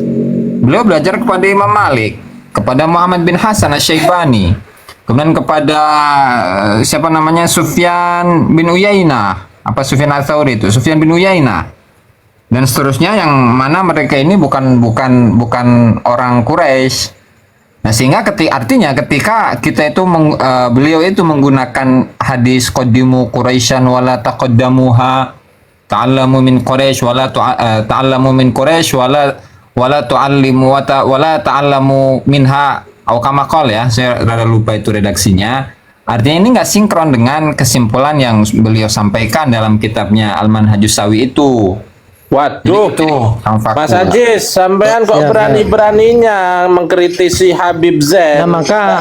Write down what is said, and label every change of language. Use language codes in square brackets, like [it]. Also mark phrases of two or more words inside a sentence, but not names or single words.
[id] Beliau belajar kepada Imam Malik, kepada Muhammad bin Hasan Asy-Syaibani, kemudian kepada siapa namanya, Sufyan bin Uyainah, apa Sufyan Ats-Tsauri itu, Sufyan bin Uyainah. Dan seterusnya yang mana mereka ini bukan orang Quraisy. Nah, sehingga artinya ketika kita itu beliau itu menggunakan hadis [ar] قدموا قريشا ولا تقدموها تعلموا من قريش ولا تعلموا من قريش ولا تعلموا ولا تعلموا منها [id] atau [ar] كما قال [id] ya, saya rada lupa itu redaksinya. Artinya ini nggak sinkron dengan kesimpulan yang beliau sampaikan dalam kitabnya Al-Manhajus Sawi itu. Waduh, Itu Kang Faku. [jv] Mas Ajis, sampean kok [id] Ya, berani-beraninya mengkritisi Habib Zain. Nah, maka